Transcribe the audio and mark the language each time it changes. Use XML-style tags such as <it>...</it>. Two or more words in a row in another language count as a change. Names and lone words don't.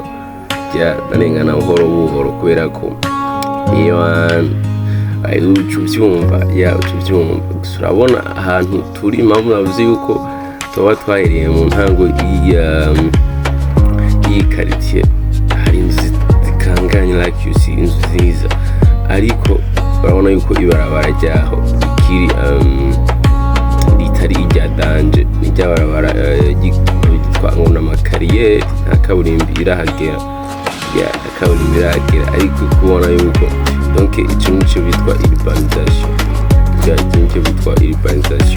<rn>Ndarengana buhoro kubera ko iyo ucubyumva gusa urabona ahantu turi. Impamvu navuze yuko tuba twahereye mu ntango y'iyi quartier, hari inzu zikanganye.</rn> <en>Like you see,</en> <rn>inzu nziza, ariko urabona yuko ibarabara ryaho ritari irya danje, n'irya barabara ryitwa ngo n'amakariyeri. nta kaburimbi irahagera, ariko kubona yuko donc icyo nicyo bitwa urbanisation.</rn>